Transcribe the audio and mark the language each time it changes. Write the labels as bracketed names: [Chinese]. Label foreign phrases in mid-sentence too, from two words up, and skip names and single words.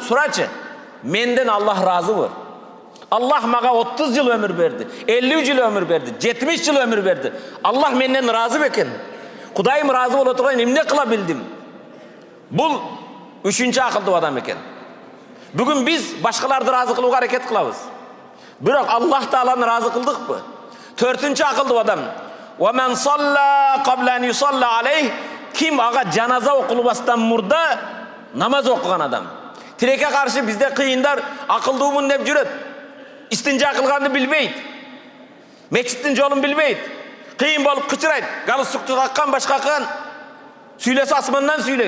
[Kyrgyz] Сурачы, менден Аллах разыбы? Аллах мага 30 жыл өмүр берди, 50 жыл өмүр берди, 70 жыл өмүр берди. Аллах менден разы бекен? Кудайым разы боло турган эмне кыла билдим? Бул үчүнчү акылдуу адам экен. Бүгүн биз башкаларды разы кылууга аракет кылабыз. Бирок Аллах Тааланы разы кылдыкпы? Төртүнчү акылдуу адам. [Arabic] وَمَنْ صَلَّى قَبْلَ أَنْ يُصَلَّى عَلَيْهِ. Ким ага жаназа окулбастан мурда намаз окуган адам. Тилекке каршы бизде кыйындар акылдуумун деп жүрөт. Истинжа кылганды билбейт. Мечиттин жолун билбейт. Кыйын болуп кычырайт. Галстукту таккан башкакан сүйлөсө асмандан сүйлөйт.